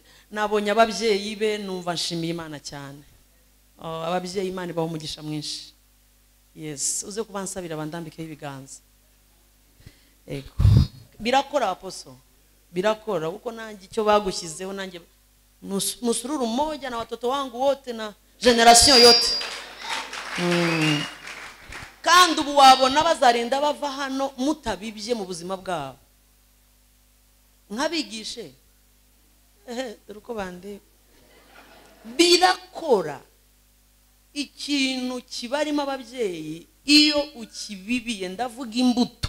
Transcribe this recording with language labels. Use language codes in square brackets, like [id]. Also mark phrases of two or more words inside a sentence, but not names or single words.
[rw] Nabonye ababyeyi be numva nshimiye Imana cyane. Ababyeyi Imana ibaho umugisha mwinshi. Yes, uze kubansabira bandambike ibiganza. Ego. Birakora apostle. Birakora uko nanjye icyo bagushyizeho nanjye musururu [sw] mmoja na watoto wangu wote na generation yote. [rw] Kandi ubu wabona bazarinda bava hano mutabibye mu buzima bwabo. Nkabigishe. Dore uko bande. Birakora. Ikintu kibarimo ababyeyi iyo ukibibiye, ndavuga imbuto.